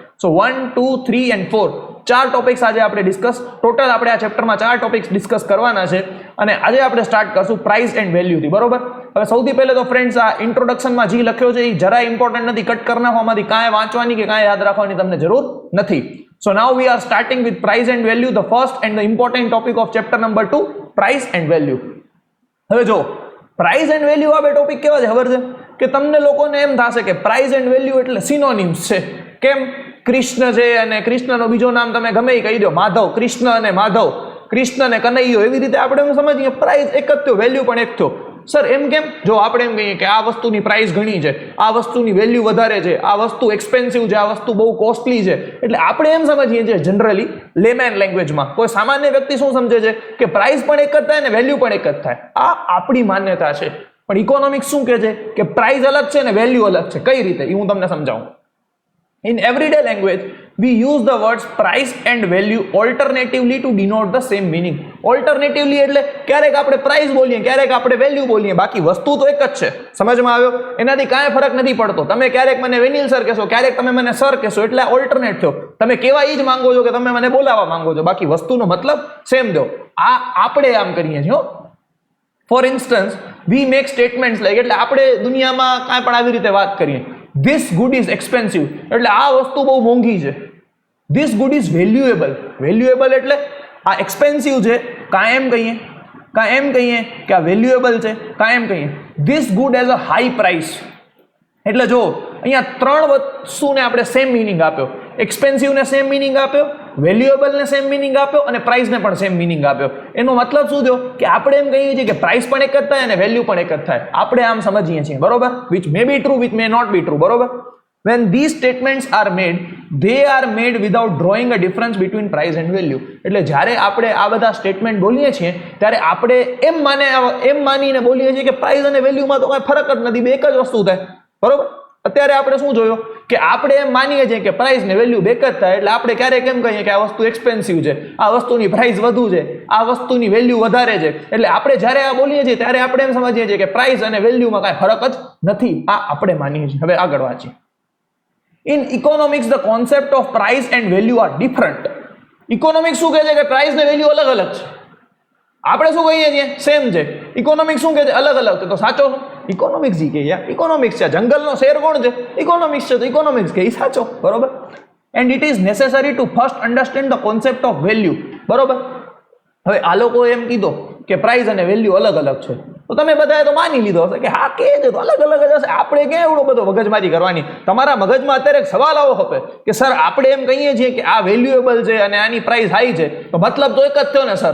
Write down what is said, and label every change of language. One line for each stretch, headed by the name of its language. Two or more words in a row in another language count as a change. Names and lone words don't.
Gujarati: સો 1, 2, 3 and 4 ચાર ટોપિક્સ આજે આપણે ડિસ્કસ, ટોટલ આપણે આ ચેપ્ટરમાં 4 ટોપિક્સ ડિસ્કસ કરવાના છે. અને આજે આપણે સ્ટાર્ટ કરશું
English: price and valueથી.
Gujarati: બરોબર? હવે સૌથી પહેલા તો ફ્રેન્ડ્સ, આ ઇન્ટ્રોડક્શનમાં જે લખ્યો છે એ જરા ઇમ્પોર્ટન્ટ નથી. કટ કરી નાખવામાંથી કાંઈ વાંચવાની કે કાંઈ યાદ રાખવાની તમને જરૂર નથી.
English: So now we are starting with price and value, the first and the important topic of chapter number 2, price and value.
Gujarati: હવે જો
English: price and value
Gujarati: આ બે ટોપિક કેવા છે ખબર છે? કે તમને લોકોને એમ થશે કે
English: price and value
Gujarati: એટલે સિનોનિમ્સ છે. કેમ? કૃષ્ણ છે અને કૃષ્ણનો બીજો નામ તમે ગમે એ કહી દો, માધવ. કૃષ્ણ અને માધવ, કૃષ્ણ અને કનૈયો, એવી રીતે આપણે એમ સમજીએ પ્રાઇસ એક જ થયો, વેલ્યુ પણ એક થયો. સર એમ કેમ? જો આપણે એમ કહીએ કે આ વસ્તુની પ્રાઇસ ઘણી છે, આ વસ્તુની વેલ્યુ વધારે છે, આ વસ્તુ એક્સપેન્સિવ છે, આ વસ્તુ બહુ કોસ્ટલી છે, એટલે આપણે એમ સમજીએ છીએ જનરલી
English: layman languageમાં.
Gujarati: કોઈ સામાન્ય વ્યક્તિ શું સમજે છે કે પ્રાઇસ પણ એક જ થાય ને વેલ્યુ પણ એક જ થાય. આ આપણી માન્યતા છે. પણ ઇકોનોમિક્સ શું કહે છે કે પ્રાઇસ અલગ છે ને વેલ્યુ અલગ છે. કઈ રીતે? એ હું તમને સમજાવું.
English: In everyday language, we use the words price and value alternatively to denote the same meaning.
Gujarati: Alternatively એટલે ક્યારેક આપણે price બોલીએ, ક્યારેક આપણે value બોલીએ, બાકી વસ્તુ તો એક જ છે. સમજમાં આવ્યો? એનાથી કાંઈ ફરક નથી પડતો. તમે ક્યારેક મને વેનિલ સર કહેશો, ક્યારેક તમે મને સર કહેશો, એટલે ઓલ્ટરનેટ થયો. તમે કેવા એ જ માંગો છો કે તમે મને બોલાવવા માંગો છો, બાકી વસ્તુનો મતલબ સેમ દો. આ આપણે આમ કરીએ છીએ.
English: for instance, we make statements like,
Gujarati: એટલે આપણે દુનિયામાં કાંઈ પણ આવી રીતે વાત કરીએ.
English: This good is expensive
Gujarati: એટલે આ વસ્તુ બહુ મોંઘી છે.
English: This good is valuable.
Gujarati: Valuable એટલે આ એક્સપેન્સિવ છે, કાં એમ કહીએ કે આ વેલ્યુએબલ છે, કાં એમ કહીએ
English: this good has a high price.
Gujarati: એટલે જો અહીંયા ત્રણ વસ્તુને આપણે
English: same meaning
Gujarati: આપ્યો. એક્સપેન્સિવને
English: same meaning
Gujarati: આપ્યો, વેલ્યુએબલને
English: same meaning
Gujarati: આપ્યો અને પ્રાઇસને પણ
English: same meaning
Gujarati: આપ્યો. એનો મતલબ શું થયો કે આપણે એમ કહીએ છીએ કે પ્રાઇસ પણ એક જ થાય અને વેલ્યુ પણ એક જ થાય. આપણે આમ સમજીએ છીએ. બરોબર?
English: which may be true, which may not be true.
Gujarati: બરોબર?
English: when these statements are made, they are made without drawing a difference between price and value.
Gujarati: એટલે જ્યારે આપણે આ બધા સ્ટેટમેન્ટ બોલીએ છીએ ત્યારે આપણે એમ માનીને બોલીએ છીએ કે પ્રાઇસ અને વેલ્યુમાં તો કાંઈ ફરક જ નથી, બે એક જ વસ્તુ થાય, બરોબર. અત્યારે આપણે શું જોયું કે આપણે એમ માનીએ છીએ કે પ્રાઇસ ને વેલ્યુ બે જ થાય, એટલે આપણે ક્યારેક એમ કહીએ કે આ વસ્તુ એક્સપેન્સિવ છે, આ વસ્તુની પ્રાઇસ વધુ છે, આ વસ્તુની વેલ્યુ વધારે છે. એટલે આપણે જ્યારે આ બોલીએ છીએ ત્યારે આપણે એમ સમજીએ છીએ કે પ્રાઇસ અને વેલ્યુમાં કાંઈ ફરક જ નથી, આ આપણે માનીએ છીએ. હવે આગળ વાંચીએ.
English: In economics, the concept of price and value are different.
Gujarati: Economics શું કહે છે કે price ને value અલગ અલગ છે. આપણે શું કહીએ છીએ સેમ છે. Economics શું કહે છે અલગ અલગ છે. તો સાચો ઇકોનોમિક્સ જી કે યાર ઇકોનોમિક્સ છે. જંગલનો શેર કોણ છે? ઇકોનોમિક્સ છે. તો ઇકોનોમિક્સ કે સાચો, બરોબર.
English: And it is necessary to first understand the concept of value,
Gujarati: બરોબર. હવે આ લોકો એમ કીધો કે પ્રાઇસ અને વેલ્યુ અલગ અલગ છે, તો તમે બધાએ તો માની લીધો હશે કે હા કે છે તો અલગ અલગ જ હશે. આપણે ક્યાં એવડો બધો મગજમારી કરવાની? તમારા મગજમાં અત્યારે એક સવાલ આવો હશે કે સર આપણે એમ કહીએ છીએ કે આ વેલ્યુએબલ છે અને આની પ્રાઇસ હાઈ છે, તો મતલબ તો એક જ થયો ને સર.